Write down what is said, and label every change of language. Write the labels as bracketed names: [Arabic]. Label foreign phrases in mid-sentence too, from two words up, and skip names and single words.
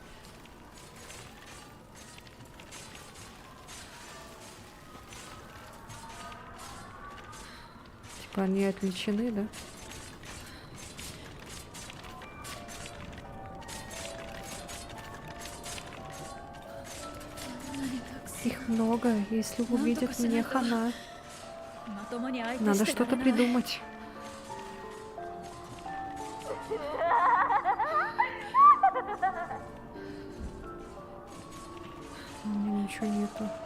[Russian] Типа они отвлечены, да? Их много, если увидят мне хана. [Japanese] まともに相手 [Russian] Надо [Japanese] してら [Russian] что-то [Japanese] れない [Russian] придумать. У меня ничего нету.